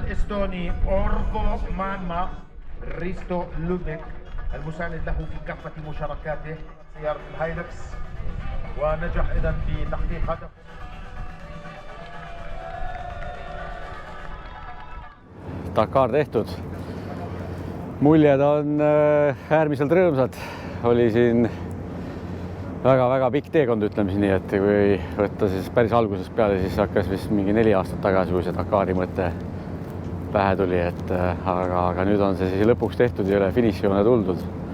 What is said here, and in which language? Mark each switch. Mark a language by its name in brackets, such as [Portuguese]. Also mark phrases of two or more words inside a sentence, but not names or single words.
[Arabic] باكستاني أورغو مانما ريستو لوبيك المساند له في كافة مشاركاته سيارة الهايلكس ونجح إذن في تحقيق هدف. [Estonian] Dakar tehtud. Muljed on äärmiselt rõõmsad. Oli siin väga-väga pikk teekond, ütleme nii, et kui võtta siis päris algusest peale, siis hakkas vist mingi 4 aastat tagasi, kui see Dakari mõte pähe tuli, et aga nüüd on see siis lõpuks tehtud ja üle finišijoone tuldud.